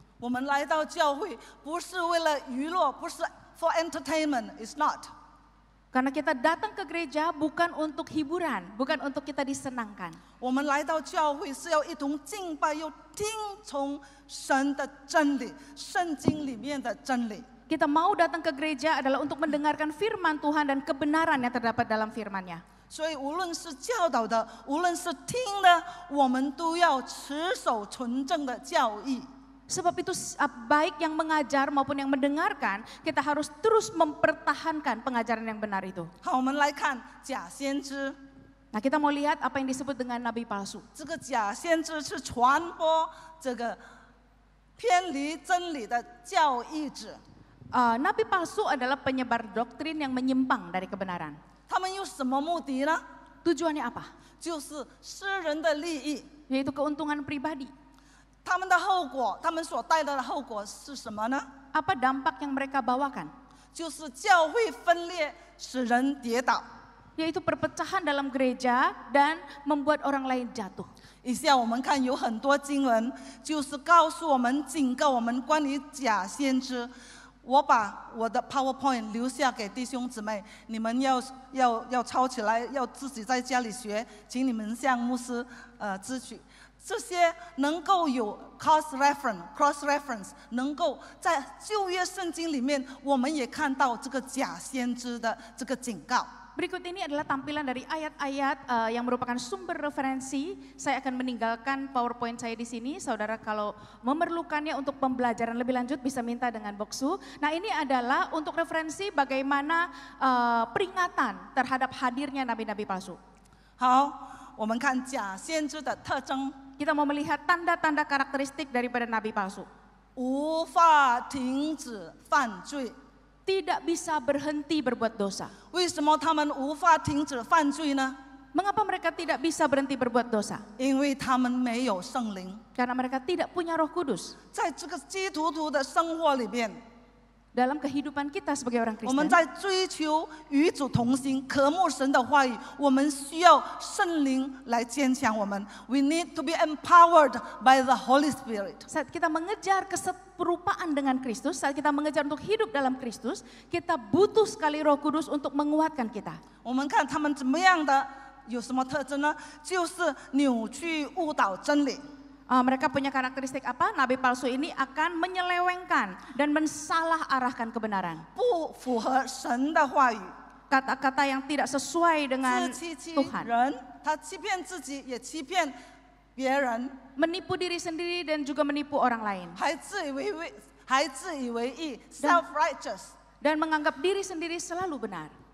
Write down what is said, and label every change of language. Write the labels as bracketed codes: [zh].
[zh] 我们来到教会不是为了娱乐，不是 [en] for entertainment, it's not. [id] Karena kita datang ke gereja bukan untuk hiburan, bukan untuk kita disenangkan. [zh] 我们来到教会是要一同敬拜，又听从神的真理，圣经里面的真理。 [id] Kita mau datang ke gereja adalah untuk mendengarkan firman Tuhan dan kebenaran yang terdapat dalam firman-Nya. [zh] 所以无论是教导的，无论是听的，我们都要持守纯正的教义。 [id] Sebab itu baik yang mengajar maupun yang mendengarkan, kita harus terus mempertahankan pengajaran yang benar itu. [zh] 好，我们来看假先知。 [id] Nah, kita mau lihat apa yang disebut dengan nabi palsu. [zh] 这个假先知是传播这个偏离真理的教义者。 [id] Nabi palsu adalah penyebar doktrin yang menyimpang dari kebenaran. [zh] 他们有什么目的呢？ [id] Tujuannya apa? [zh] 就是私人的利益。 [id] Yaitu keuntungan pribadi. [zh] 他们的后果，他们所带来的后果是什么呢？ [id] Apa dampak yang mereka bawakan? [zh] 就是教会分裂，使人跌倒。 [id] Yaitu perpecahan dalam gereja dan membuat orang lain jatuh. [zh] 以下我们看有很多经文，就是告诉我们、警告我们关于假先知。我把我的 PowerPoint 留下给弟兄姊妹，你们要抄起来，要自己在家里学，请你们向牧师支取。这些能够有 cross reference， 能够在旧约圣经里面，我们也看到这个假先知的这个警告。 [id] Berikut ini adalah tampilan dari ayat-ayat yang merupakan sumber referensi. Saya akan meninggalkan PowerPoint saya di sini. Saudara kalau memerlukannya untuk pembelajaran lebih lanjut bisa minta dengan Boksu. Nah, ini adalah untuk referensi bagaimana peringatan terhadap hadirnya nabi-nabi palsu. [zh] 好，我们看假先知的特征。 [id] Kita mau melihat tanda-tanda karakteristik daripada nabi palsu. [zh] 无法停止犯罪。 [id] Tidak bisa berhenti berbuat dosa. [zh] 为什么他们无法停止犯罪呢？ [id] Mengapa mereka tidak bisa berhenti berbuat dosa? [zh] 因为他们没有圣灵。 [id] Karena mereka tidak punya Roh Kudus. [zh] 在这个基督徒的生活里边， [id] Dalam kehidupan kita sebagai orang [zh] 我们 [id] Kristen, [zh] 在追求与主同行、渴慕神的话语，我们需要圣灵来坚强我们。 [en] We need to be empowered by the Holy Spirit. [id] saat kita mengejar keserupaan dengan Kristus, saat kita mengejar untuk hidup dalam Kristus, kita butuh sekali Roh Kudus untuk menguatkan kita. [zh] 我们看他们怎么样的，有什么特征呢？就是扭曲误导真理。 [id] Mereka punya karakteristik apa? Nabi palsu ini akan menyelewengkan dan mensalah arahkan kebenaran. [zh] 不符合神的话语， [id] Kata-kata yang tidak sesuai dengan [zh] 自欺欺 [id] Tuhan. [zh] 人，他欺骗自己，也欺骗别人， [id] Menipu diri sendiri dan juga menipu orang lain. [zh] 还自以为义 ，self-righteous。 [id] Dan menganggap diri sendiri selalu benar.